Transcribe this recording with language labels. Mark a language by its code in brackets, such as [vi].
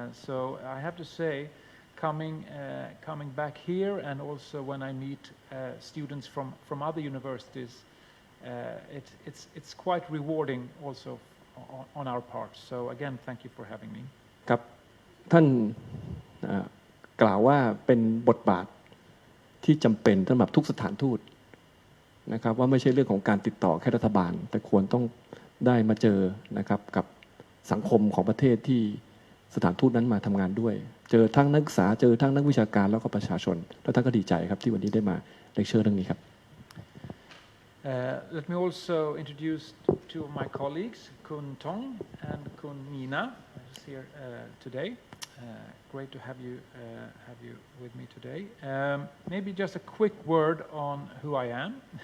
[en] So I have to say, coming back here and also when I meet students from other universities,it's quite rewarding also on our part. So again, thank you for having me. [th] ครับท่านกล่าวว่าเป็นบทบาทที่จำเป็นสำหรับทุกสถานทูตนะครับว่าไม่ใช่เรื่องของการติดต่อแค่รัฐบาลแต่ควรต้องได้มาเจอนะครับกับสังคมของประเทศที่สถานทูตนั้นมาทำงานด้วยเจอทั้งนักศึกษาเจอทั้งนักวิชาการแล้วก็ประชาชนแล้วท่านก็ดีใจครับที่วันนี้ได้มาเลคเชอร์เรื่องนี้ครับ [en] Let me also introduce two of my colleagues, Kun Tong and Kun Nina, who's here today. Great to have you with me today. Maybe just a quick word on who I am.